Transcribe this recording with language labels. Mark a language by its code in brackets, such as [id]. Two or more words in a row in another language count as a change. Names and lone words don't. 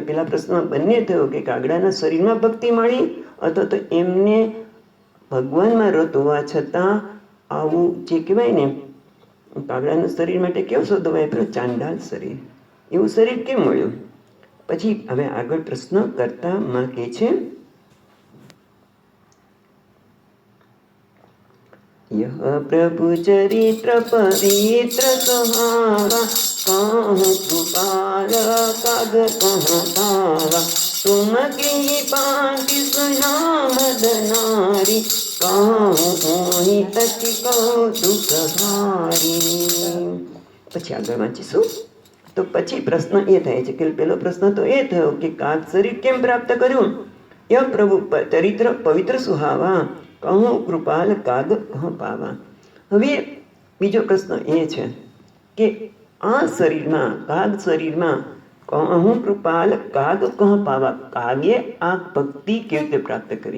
[gu] પેલા પ્રશ્નમાં બંને થયું કે કાગડાના શરીરમાં ભક્તિ મળી, અથવા તો એમને ભગવાનમાં રત હોવા છતાં આવું જે કહેવાય ને, કાગડાનું શરીર માટે કેવો શબ્દ વાપર્યો? ચાંડાલ શરીર. એવું શરીર કેમ મળ્યું? પછી હવે આગળ પ્રશ્ન કરતા માં કહે છે, [awa] यह प्रभु चरित्र पवित्र सुहावा कहूँ कृपाल काग कहाँ पावा तुम की पांति सुना मदनारी कहूँ होई अति कौतुकहारी. [gu] પછી આગળ વાંચીશું. તો પછી પ્રશ્ન એ થાય છે કે પેલો પ્રશ્ન તો એ થયો કે કાગ શરીર કેમ પ્રાપ્ત કર્યું? [awa] य प्रभु चरित्र पवित्र सुहावा कहुं कृपाल काग कहुं पावा. [gu] હવે બીજો પ્રશ્ન એ છે કે આ શરીરમાં, કાગ શરીરમાં [awa] कहुं कृपाल काग कहुं पावा, [gu] કાગે આ ભક્તિ કેવી રીતે પ્રાપ્ત કરી?